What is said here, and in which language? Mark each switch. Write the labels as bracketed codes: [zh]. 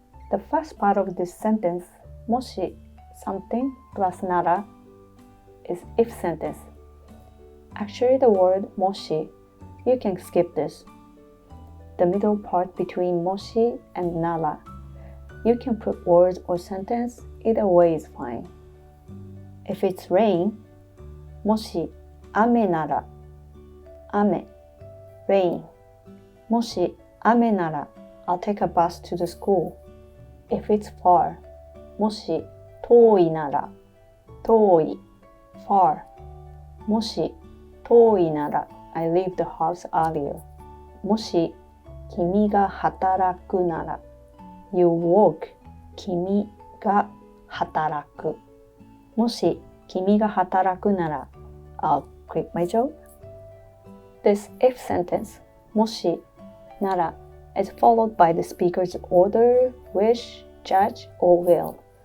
[en] The first part of this sentence, もし something plus なら is if sentence. Actually, the word もし, you can skip this. The middle part between もし and なら, you can put words or sentence, either way is fine. If it's rain, [ja] もし雨なら、雨、 [en] rain. [ja] もし雨なら [en] I'll take a bus to the school. If it's far. [ja] もし遠いなら。遠い far. もし遠いなら [en] I leave the house earlier. [ja] もし君が働くなら [en] You work. [ja] 君が働く。もし君が働くなら [en] I'll quit my job. This if sentence もしなら is followed by the speaker's order, wish, judge, or will.